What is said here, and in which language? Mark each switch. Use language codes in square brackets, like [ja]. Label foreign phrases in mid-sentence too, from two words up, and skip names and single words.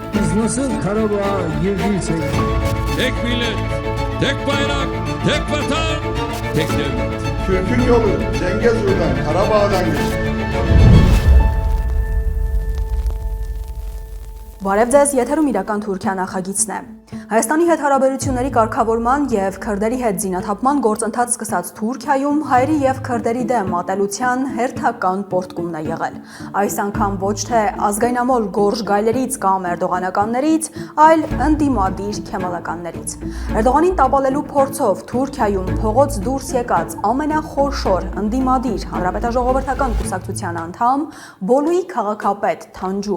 [tr] Siz nasıl Karabağ'a girdiysek... Tek millet, tek bayrak, tek vatan, tek devlet. Türk'ün yolu Cengezur'dan, Karabağ'dan geçti. [hy] Բարև ձեզ, եթերում իրական Թուրքիա նախագիծն է։ Հայաստանի հետ հարաբերությունների կարգավորման եւ քրդերի հետ զինաթափման գործընթաց սկսած Թուրքիայում հայերի եւ քրդերի դեմ մատելության հերթական պոռթկումն է եղել։ Այս անգամ ոչ թե ազգայնամոլ գորժ գայլերից կամ էրդողանականներից, այլ ընդդիմադիր քեմալականներից։ Էրդողանին տապալելու փորձով Թուրքիայում փողոց դուրս եկած ամենախորշոր ընդդիմադիր հանրապետաժողովրդական կուսակցության անդամ Բոլուի քաղաքապետ Թանջու